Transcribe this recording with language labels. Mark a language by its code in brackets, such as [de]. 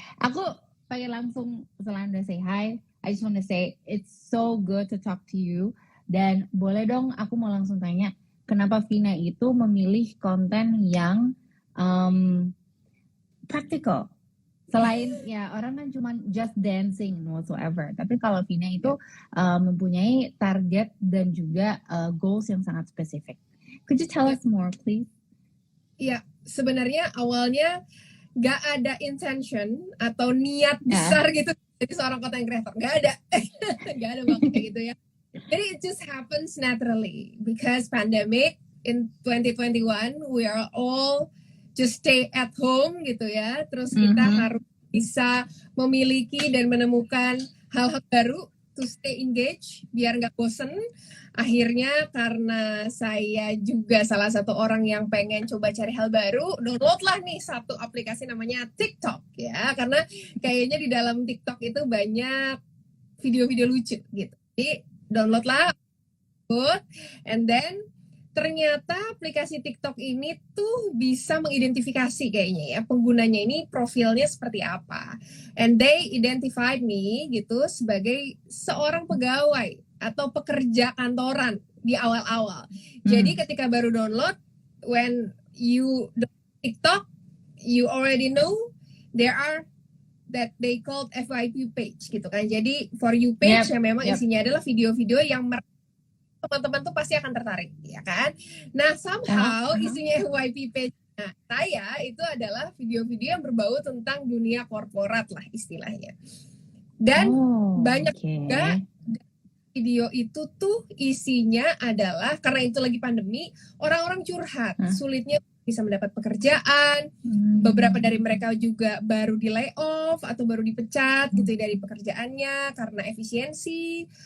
[id] Aku pengen langsung setelah Anda [en] say hi, I just want to say it's so good to talk to you. [id] Dan boleh dong aku mau langsung tanya, kenapa Vina itu memilih konten yang practical? Selain ya orang kan cuma [en] just dancing whatsoever, [id] tapi kalau Vina itu mempunyai target dan juga goals yang sangat spesifik. [en] Could you tell us more, please? [id] Ya, sebenarnya awalnya nggak ada intention atau niat besar gitu jadi seorang content creator, nggak ada banget kayak gitu ya. [en] Jadi it just happens naturally because pandemic in 2021 we are all just stay at home [id] gitu ya. Terus kita harus bisa memiliki dan menemukan hal-hal baru [en] to stay engaged [id] biar nggak bosen. Akhirnya karena saya juga salah satu orang yang pengen coba cari hal baru, download lah nih satu aplikasi namanya TikTok ya. Karena kayaknya di dalam TikTok itu banyak video-video lucu gitu. Jadi download lah, [en] and then [id] ternyata aplikasi TikTok ini tuh bisa mengidentifikasi kayaknya ya penggunanya ini profilnya seperti apa. [en] And they identified me [id] gitu sebagai seorang pegawai atau pekerja kantoran di awal-awal. Jadi ketika baru download, [en] when you download TikTok, you already know there are that they called FYP page [id] gitu kan. Jadi for you page yang memang isinya adalah video-video yang teman-teman tuh pasti akan tertarik, ya kan? Nah, somehow isinya FYP page saya itu adalah video-video yang berbau tentang dunia korporat lah istilahnya. Dan banyak juga video itu tuh isinya adalah, karena itu lagi pandemi, orang-orang curhat, sulitnya bisa mendapat pekerjaan, beberapa dari mereka juga baru di layoff atau baru dipecat gitu dari pekerjaannya karena efisiensi.